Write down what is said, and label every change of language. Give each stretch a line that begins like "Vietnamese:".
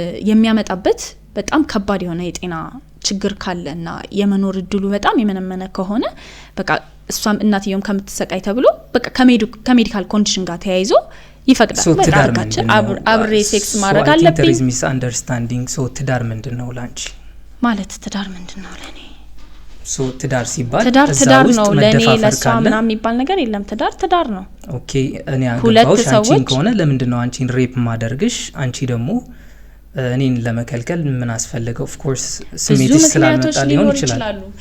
Amharic: የሚያመጣበት በጣም ከባድ የሆነ የጤና ችግር ካለና የመኖር እድሉ በጣም የመነመነ ከሆነ በቃ እሷም እናትየውም ከምትሰቃይ ተብሎ በቃ ከሜዲካል ኮንዲሽን ጋር ተያይዞ ይፈቅዳል በቃ አብሬ ሴክስ ማድረግ አለብኝ
English: there is misunderstanding so
Amharic: ትዳር ምንድነው ላንቺ ማለት ትዳር ምንድነው ለኔ so ትዳር ሲባል ትዳር ነው ለኔ ለሷ ምናምን የሚባል ነገር የለም ትዳር ነው ኦኬ እኔ አገባውሽ አንቺን ከሆነ ለምንድነው አንቺን ሬፕ ማደርግሽ አንቺ ደግሞ እኔን ለመከልከል ምን አስፈልገው ኦፍ ኮርስ ስሜት ስላልመጣ ሊሆን ይችላል